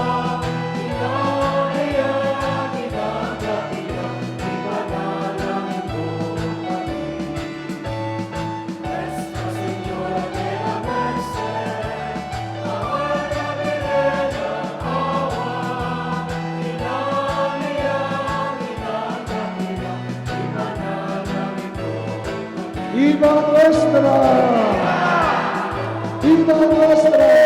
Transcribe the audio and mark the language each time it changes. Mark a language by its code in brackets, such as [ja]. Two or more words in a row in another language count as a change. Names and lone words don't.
[tl] inang-iyang inang-dakilang, ipanalangin mo kami. [es] Nuestra Señora de la Merced, [tl] mahal na Birhen ng awa, inang-iyang inang-dakilang, ipanalangin mo kami. [es] Viva Nuestra! Viva Nuestra!